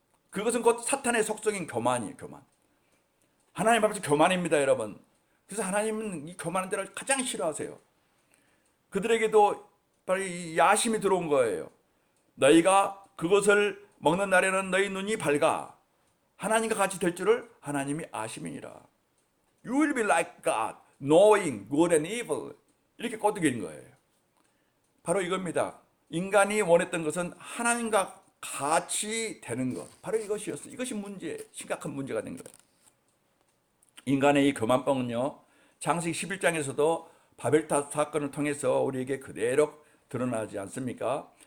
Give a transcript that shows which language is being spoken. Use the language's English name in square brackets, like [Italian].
[Korean] 그것은 곧 사탄의 속성인 교만이에요. 교만. 하나님 앞에서 교만입니다, 여러분. 그래서 하나님은 이 교만한 데를 가장 싫어하세요. 그들에게도 바로 이 야심이 들어온 거예요. 너희가 그것을 먹는 날에는 너희 눈이 밝아 하나님과 같이 될 줄을 하나님이 아심이니라. [English] You will be like God, knowing good and evil. [Korean] 이렇게 꼬드긴 거예요. 바로 이겁니다. 인간이 원했던 것은 하나님과 같이 되는 것, 바로 이것이었어요. 이것이 심각한 문제가 된 거예요. 인간의 이 교만병은요, 창세기 11장에서도 바벨탑 사건을 통해서 우리에게 그대로 드러나지 않습니까?